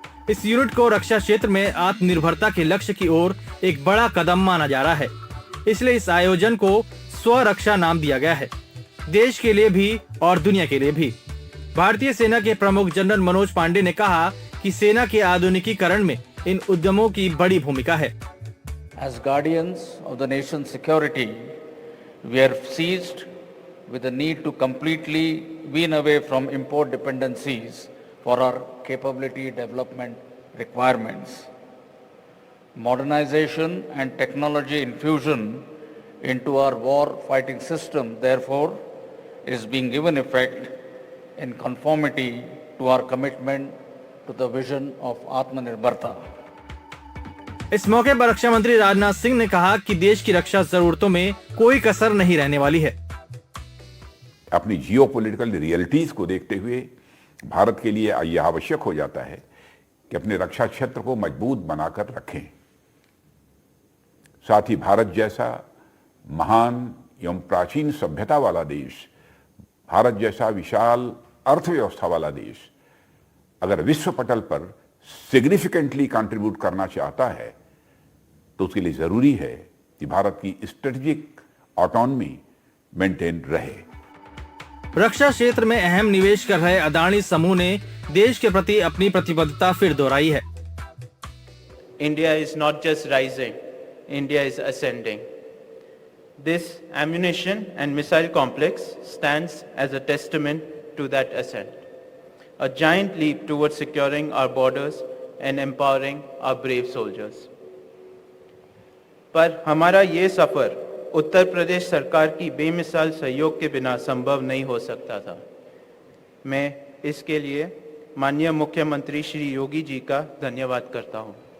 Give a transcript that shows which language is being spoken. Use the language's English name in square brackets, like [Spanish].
[Hindi] इस यूनिट को रक्षा क्षेत्र में आत्मनिर्भरता के लक्ष्य की ओर एक बड़ा कदम माना जा रहा है, इसलिए इस आयोजन को स्वरक्षा नाम दिया गया है, देश के लिए भी और दुनिया के लिए भी। भारतीय सेना के प्रमुख जनरल मनोज पांडे ने कहा कि सेना के आधुनिकीकरण में इन उद्यमों की बड़ी भूमिका है। [English] As guardians of the nation's security, we are seized with the need to completely wean away from import dependencies for our capability development requirements. Modernization and technology infusion into our war fighting system, therefore, is being given effect in conformity to our commitment to the vision of Atmanirbharta. [Hindi] इस मौके पर रक्षा मंत्री राजनाथ सिंह ने कहा कि देश की रक्षा जरूरतों में कोई कसर नहीं रहने वाली है। अपनी जियोपॉलिटिकल रियलिटीज को देखते हुए भारत के लिए यह आवश्यक हो जाता है कि अपने रक्षा क्षेत्र को मजबूत बनाकर रखें। साथ ही भारत जैसा महान एवं प्राचीन सभ्यता वाला देश, भारत जैसा विशाल अर्थव्यवस्था वाला देश अगर विश्व पटल पर सिग्निफिकेंटली कंट्रीब्यूट करना चाहता है तो उसके लिए जरूरी है कि भारत की स्ट्रेटेजिक ऑटोनॉमी मेंटेन रहे। रक्षा क्षेत्र में अहम निवेश कर रहे अदानी समूह ने देश के प्रति अपनी प्रतिबद्धता फिर दोहराई है। [English] India is not just rising, India is ascending. This ammunition and missile complex stands as a testament to that ascent. A giant leap towards securing our borders and empowering our brave soldiers. [Hindi] पर हमारा ये सफर उत्तर प्रदेश सरकार की बेमिसाल सहयोग के बिना संभव नहीं हो सकता था। मैं इसके लिए माननीय मुख्यमंत्री श्री योगी जी का धन्यवाद करता हूँ।